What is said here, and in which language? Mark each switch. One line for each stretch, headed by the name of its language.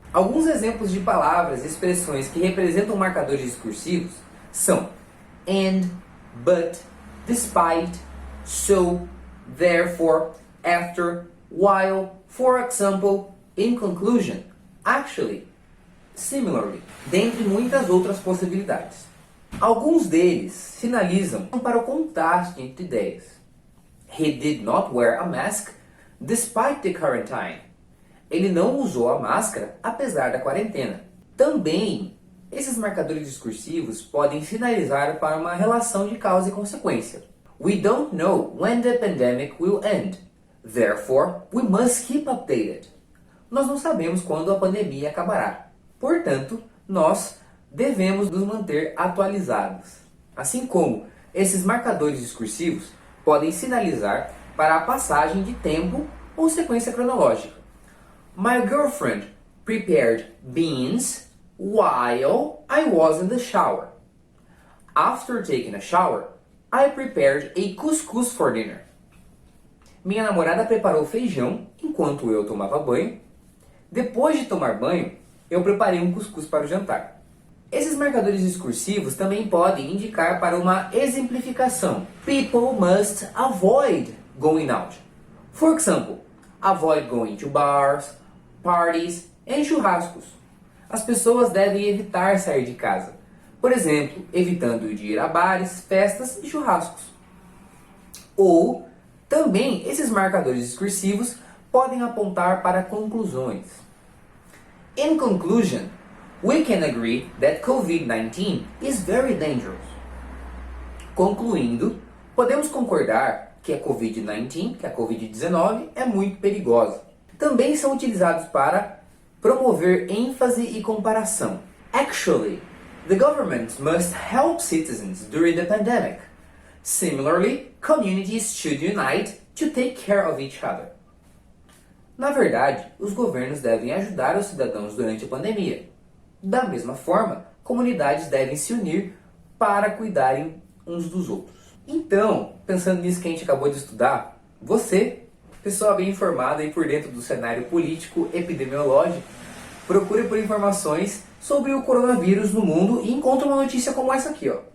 Portuguese: Alguns exemplos de palavras e expressões que representam marcadores discursivos são and, but, despite, so, therefore, after, while, for example, in conclusion, actually, similarly, dentre muitas outras possibilidades. Alguns deles finalizam para o contraste entre ideias.
English: He did not wear a mask despite the quarantine.
Portuguese: Ele não usou a máscara apesar da quarentena. Também, esses marcadores discursivos podem finalizar para uma relação de causa e consequência.
English: We don't know when the pandemic will end. Therefore, we must keep updated.
Portuguese: Nós não sabemos quando a pandemia acabará. Portanto, nós devemos nos manter atualizados. Assim como esses marcadores discursivos podem sinalizar para a passagem de tempo ou sequência cronológica.
English: My girlfriend prepared beans while I was in the shower. After taking a shower, I prepared a couscous for dinner.
Portuguese: Minha namorada preparou feijão enquanto eu tomava banho. Depois de tomar banho, eu preparei um cuscuz para o jantar. Esses marcadores discursivos também podem indicar para uma exemplificação.
English: People must avoid going out. For example, avoid going to bars, parties and churrascos.
Portuguese: As pessoas devem evitar sair de casa. Por exemplo, evitando de ir a bares, festas e churrascos. Ou, também, esses marcadores discursivos podem apontar para conclusões.
English: In conclusion, we can agree that COVID-19 is very dangerous.
Portuguese: Concluindo, podemos concordar que a COVID-19, que a COVID-19 é muito perigosa. Também são utilizados para promover ênfase e comparação.
English: Actually, the government must help citizens during the pandemic. Similarly, communities should unite to take care of each other.
Portuguese: Na verdade, os governos devem ajudar os cidadãos durante a pandemia. Da mesma forma, comunidades devem se unir para cuidarem uns dos outros. Então, pensando nisso que a gente acabou de estudar, você, pessoa bem informada e por dentro do cenário político epidemiológico, procure por informações sobre o coronavírus no mundo e encontre uma notícia como essa aqui, ó.